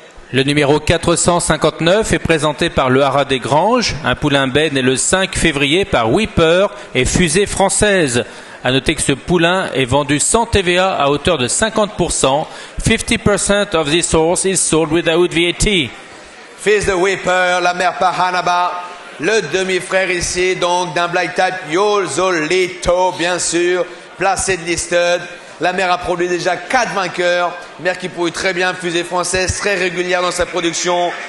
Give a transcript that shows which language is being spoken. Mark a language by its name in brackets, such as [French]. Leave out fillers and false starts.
[French] Le numéro 459 est présenté par le Haras des Granges. Un poulain Ben né le 5 février par Whipper et Fusée Française. A noter que ce poulain est vendu sans TVA à hauteur de 50%. [English] 50% of this horse is sold without VAT. [French] Fils de Whipper, la mère par Hanaba. Le demi-frère ici, donc, d'un Black Type Yolzolito, bien sûr. Placé de listed. La mère a produit déjà 4 vainqueurs. Mère qui pourrait très bien, Fusée Française, très régulière dans sa production.